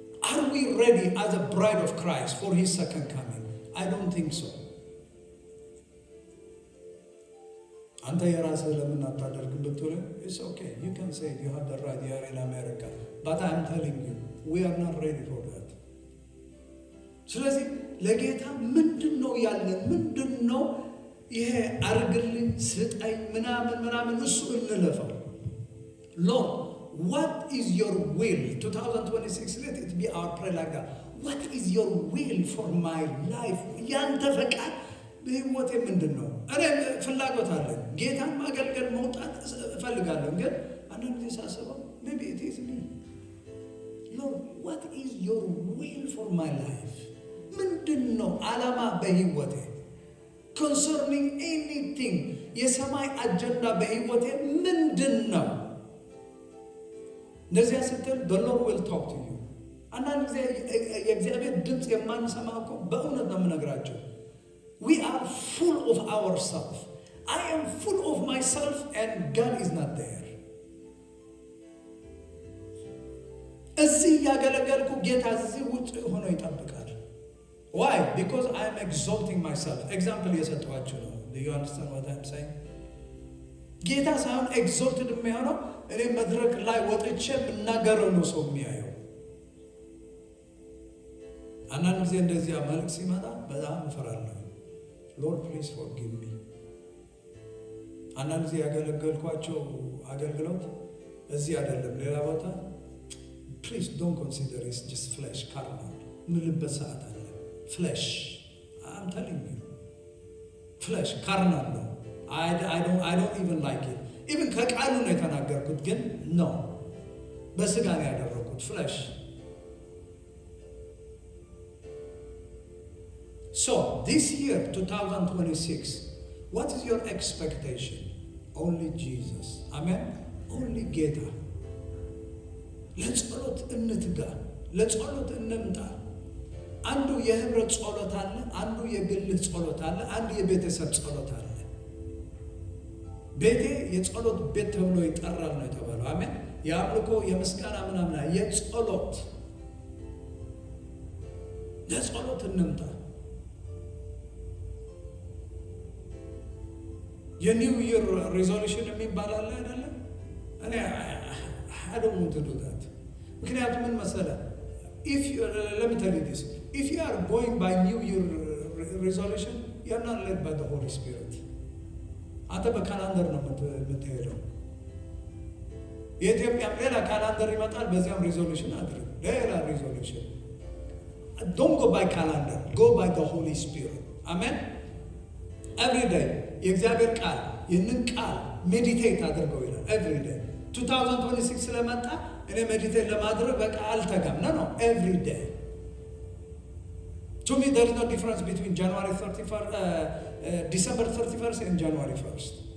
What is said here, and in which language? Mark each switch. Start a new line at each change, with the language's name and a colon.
English: Are we ready as a bride of Christ for his second coming? I don't think so.
Amharic: አንተ የራስህ ለምን አታደርግም ብትል
English: it's okay, you can say you have the right, you are in America, but I'm telling you we are not ready for that.
Amharic: ስለዚህ ለጌታ ምንድነው ያለን? ምንድነው ይሄ አርግልኝ ስጠኝ ምናምን እሱ እንለፈው።
English: Lord, what is your will? 2026, let it be our prayer like that. What is your will for my life?
Amharic: ያንተ ፈቃድ በህይወቴ ምንድነው? እኔ ፍላጎት አለኝ ጌታን ማገልገል መውጣት እፈልጋለሁ። ግን አንዳንድ ጊዜ ሳስበው
English: maybe it is me. Lord, what is your will for my life?
Amharic: ምንድነው ዓላማ በህይወቴ?
English: Concerning anything,
Amharic: የሰማይ አጀንዳ በህይወቴ ምንድነው? እንደዚያ ስትል
English: the Lord will talk to you.
Amharic: አንዳንድ ጊዜ የእግዚአብሔር ድምፅ የማንሰማው እኮ በእውነት ነው የምነግራቸው።
English: We are full of ourselves. I am full of myself and God is not there.
Amharic: እዚህ ያገለገልኩ ጌታ እዚህ ውጭ ሆኖ ይጠብቃል።
English: Why? Because I am exalting myself.
Amharic: Example የሰጠኋችሁ ነው.
English: Do you understand what I'm saying?
Amharic: ጌታ ሳይሆን exalted የሚሆነው እኔ መድረክ ላይ ወጥቼ የምናገረው ነው ሰው የሚያየው። አንዳንድ ጊዜ እንደዚያ መልክ ሲመጣ በጣም እፈራለሁ።
English: Lord, please forgive me.
Amharic: አንዳንድ ጊዜ ያገለገልኳቸው አገልግሎት እዚህ አይደለም ሌላ ቦታ
English: please don't consider it's just flesh, carnal.
Amharic: ምልበት ሰዓት አለ flesh.
English: I'm telling you. Flesh, carnal ነው. I don't even like it.
Amharic: Even ከቃሉ ነው የተናገርኩት ግን no. በስጋ ነው ያደረኩት flesh.
English: So, this year 2026, what is your expectation? Only Jesus. Amen.
Amharic: Only ጌታ። ለጸሎት እንትጋ፣ ለጸሎት እንምጣ። አንዱ የህብረት ጸሎት አለ፣ አንዱ የግል ጸሎት አለ፣ አንዱ የቤተሰብ ጸሎት አለ። ቤቴ የጸሎት ቤት ተብሎ ይጠራል ነው የተባለው። አሜን። የአምልኮ የምስጋና ምናምን የጸሎት ለጸሎት እንምጣ። የኒው ይር ሪዞሉሽን የሚባል አለ አይደለ?
English: እኔ I don't want to do that.
Amharic: ምክንያቱም ምን መሰለህ?
English: Let me tell you this. If you are going by New Year resolution, you're not led by the Holy Spirit.
Amharic: አንተ በካላንደር ነው የምትሄደው። የኢትዮጵያም ሌላ ካላንደር ይመጣል፣ በዚያም ሪዞሉሽን አድርግ፣ ሌላ ሪዞሉሽን።
English: Don't go by calendar, go by the Holy Spirit.
Amharic: Amen. Every day የእግዚአብሔር ቃል ይህንን ቃል ሜዲቴት አድርገው ይላል። every day 2026 ስለመጣ እኔ ሜዲቴት ለማድረግ በቃ አልተጋም ነው every day.
English: To me there is no difference between January 31st, December 31st and January 1st.